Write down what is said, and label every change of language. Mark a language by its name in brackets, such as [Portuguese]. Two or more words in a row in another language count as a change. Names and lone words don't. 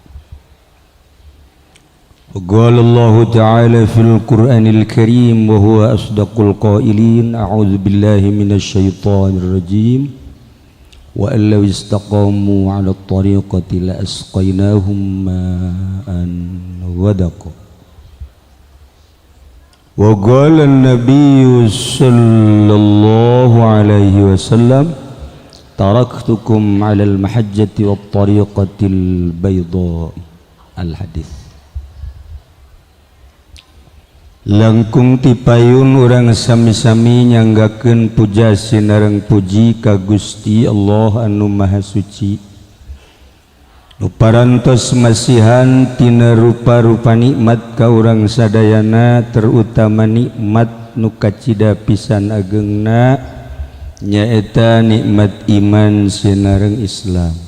[Arabic] وقال الله تعالى في القرآن الكريم وهو أصدق القائلين أعوذ بالله من الشيطان الرجيم وأن لو استقاموا على الطريقة لأسقيناهم ماء غدقا وقال النبي صلى الله عليه وسلم تركتكم على المحجة والطريقة البيضاء الحديث [Sundanese] langkung tipayun urang sami-sami nyanggakeun puja sinareng puji ka Gusti Allah anu Maha Suci nu parantos masihan tina rupa-rupa nikmat ka urang sadayana terutama nikmat nu kacida pisan ageungna nyaeta nikmat iman sinareng Islam.